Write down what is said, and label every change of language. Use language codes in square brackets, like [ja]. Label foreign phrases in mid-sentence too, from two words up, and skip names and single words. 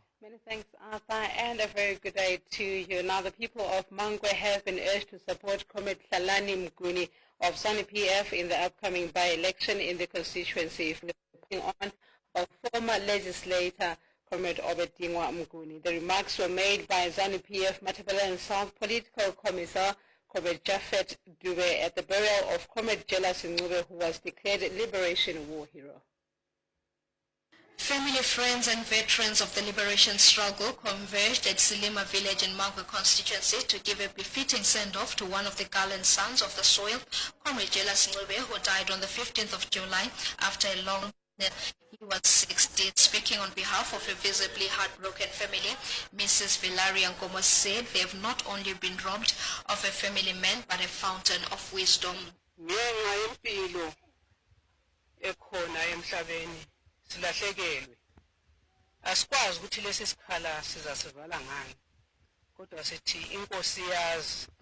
[en] Many thanks, Arthur, and a very good day to you. Now, the people of Mangwe have been urged to support Comrade Hlalani Mguni of ZANU-PF in the upcoming by-election in the constituency, on of former legislator Comrade Obedingwa Mguni. The remarks were made by ZANU-PF Matabeleland South Political Commissar Comrade Jafet Dube at the burial of Comrade Jelas Ncube, who was declared Liberation War Hero. Family, friends and veterans of the liberation struggle converged at Silima village in Mangwe constituency to give a befitting send-off to one of the gallant sons of the soil, Comrade Jelas Ncube, who died on the 15th of July after a long he was 60. Speaking on behalf of a visibly heartbroken family, Mrs. Valeria Ngomo said they have not only been robbed of a family man, but a fountain of wisdom. [nd] Silahlekelwe asikwazi ukuthi lesi sikhala sizasivala ngani kodwa sithi inkosi yazi.